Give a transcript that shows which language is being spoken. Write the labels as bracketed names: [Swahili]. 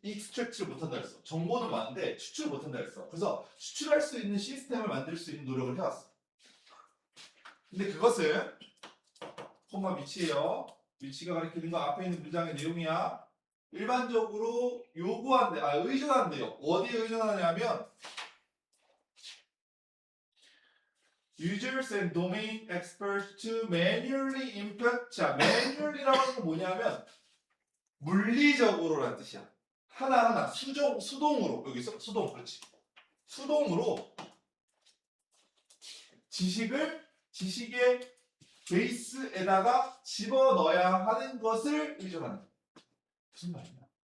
[Korean] 익스트랙트를 못한다 그랬어. 정보는 많은데 추출을 못한다 그랬어. 그래서 추출할 수 있는 시스템을 만들 수 있는 노력을 해왔어. 근데 그것은 콤마 위치예요. 위치가 가리키는 거 앞에 있는 문장의 내용이야. 일반적으로 의존한대요. 어디에 의존하냐면 [English] users and domain experts to manually input. [Korean] 자, manually라고 하는 건 뭐냐면 물리적으로라는 뜻이야. 하나하나 수동으로 여기서 수동 그렇지. 수동으로 지식의 베이스에다가 집어넣어야 하는 것을 의존하는 거야. 무슨 말이냐?